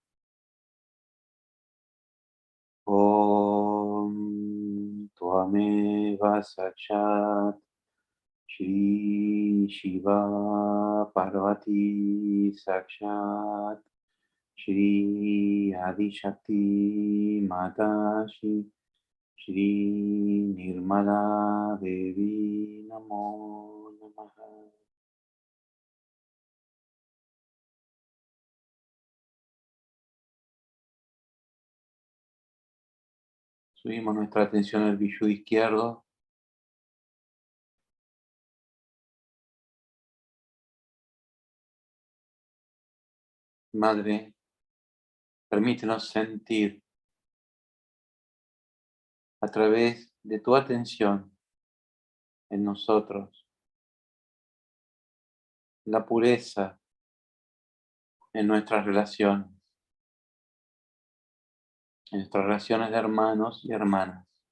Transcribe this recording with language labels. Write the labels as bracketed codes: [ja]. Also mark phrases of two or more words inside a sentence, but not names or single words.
[sa] ॐ त्वमेव साक्षात् श्री शिव पार्वती साक्षात् श्री आदि शक्ति माताजी श्री निर्मला देवी नमो नमः. [es] Subimos nuestra atención al bijú izquierdo. Madre, permítenos sentir a través de tu atención en nosotros la pureza en nuestras relaciones de hermanos y hermanas.